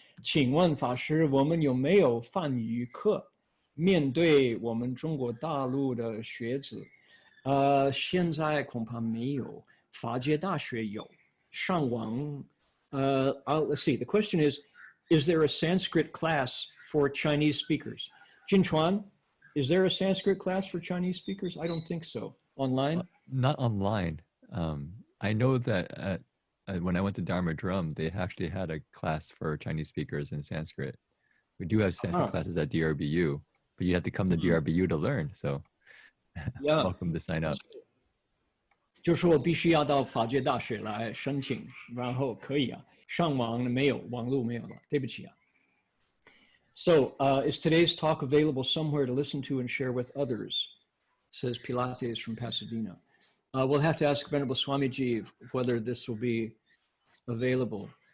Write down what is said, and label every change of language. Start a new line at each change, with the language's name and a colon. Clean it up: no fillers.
Chinese: 请问法师，我们有没有梵语课？面对我们中国大陆的学子，现在恐怕没有，法界大学有，上网。
English: Let's see. The question is there a Sanskrit class for Chinese speakers? Jinchuan, is there a Sanskrit class for Chinese speakers? I don't think so. Online? Not online. I know that when I went to Dharma Drum, they actually had a class for Chinese speakers in Sanskrit. We do have Sanskrit classes at DRBU, but you have to come to DRBU to learn. So welcome to sign up.
Chinese: 就说我必须要到法界大学来申请，然后可以啊，上网没有，网络没有了，对不起啊。
English: So, is today's talk available somewhere to listen to and share with others? Says Pilates from Pasadena. We'll have to ask Venerable Swamiji whether this will be available.